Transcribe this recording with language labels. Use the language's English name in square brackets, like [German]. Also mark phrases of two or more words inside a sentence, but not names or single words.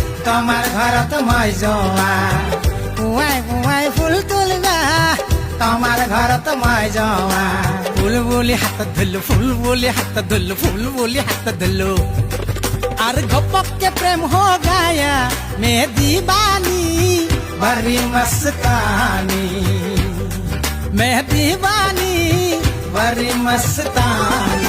[Assamese] তোমার ঘরত মই যোৱা পুৱাই পুৱাই ফুল তুলিবা তোমার ঘরত মই যোৱা ফুল বুলি হাতত ধৰিলো ফুল বুলি হাতত ধৰিলো ফুল বুলি হাতত ধৰিলো আর ঘপককে [Hindi] प्रेम हो गया मैं दीवानी बड़ी मस्तानी मैं दीवानी बड़ी मस्तानी